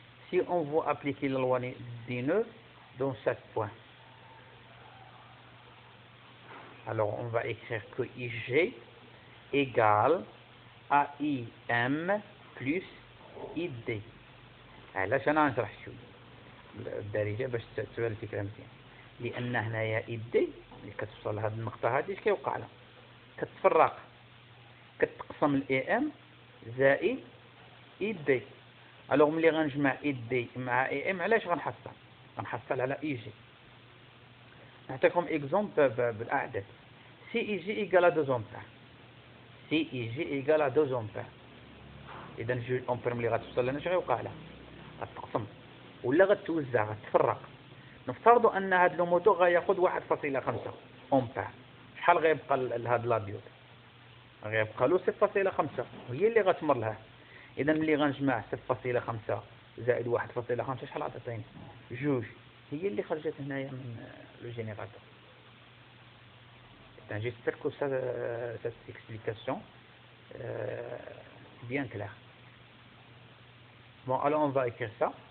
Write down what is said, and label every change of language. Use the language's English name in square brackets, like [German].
[French] Si on veut appliquer la loi des nœuds dans chaque point, alors on va écrire que IG égale AIM plus ID. [Arabic] علاش انا نشرح شويه بالدارجه باش تبان الفكره مزيان؟ لان هنايا ID اللي كتوصل لهاد النقطه هادي اش كيوقع لها؟ كتفرق، كتقسم الاي ام زائد ID. الوغ ملي غنجمع ID مع اي ام علاش غنحصل على اي جي. نعطيكم اكزومبل بالاعداد. سي اي جي ايكال 2 امبير. سي اي جي ايكال 2 امبير. اذا 2 امبير ملي غتوصل لنا اش غيوقع لها؟ غتقسم ولا غتوزع، غتفرق. نفترضوا ان هذا الموتور غياخذ 1.5 امبير. شحال غيبقى لهاد لاديود؟ غيبقى له 6.5 وهي اللي غتمر لها. اذا ملي غنجمع 6.5 زائد 1.5 شحال غتعطيني؟ 2. هي اللي خرجت هنايا من لو جينيراتور. [French] J'espère que cette explication est bien claire. Bon, alors on va écrire ça.